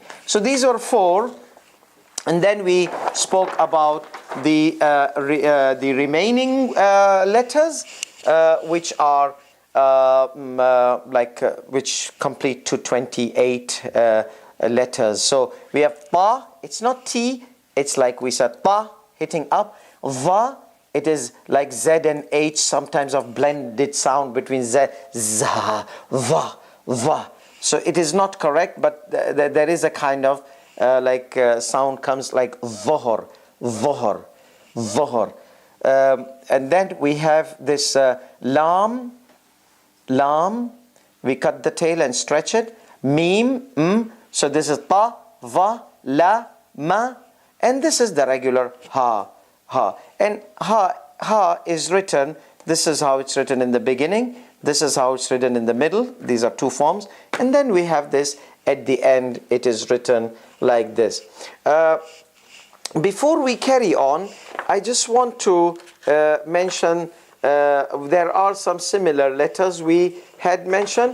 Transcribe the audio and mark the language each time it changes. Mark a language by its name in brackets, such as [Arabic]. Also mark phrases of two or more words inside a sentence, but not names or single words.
[English] So these are 4, and then we spoke about the remaining letters, which are which complete to 28 letters. So we have Pa. It's not T. it's like we said, ta, hitting up. Va, it is like Z and H, sometimes of blended sound between Z, za, va, va. So it is not correct, but there is a kind of sound comes like vohor, vohor, vohor. And then we have this lam, lam. We cut the tail and stretch it. Mim, so this is ta, va, la, ma. And this is the regular ha, ha. And ha is written, this is how it's written in the beginning. This is how it's written in the middle. These are two forms. And then we have this at the end. It is written like this. Before we carry on, I just want to mention there are some similar letters we had mentioned.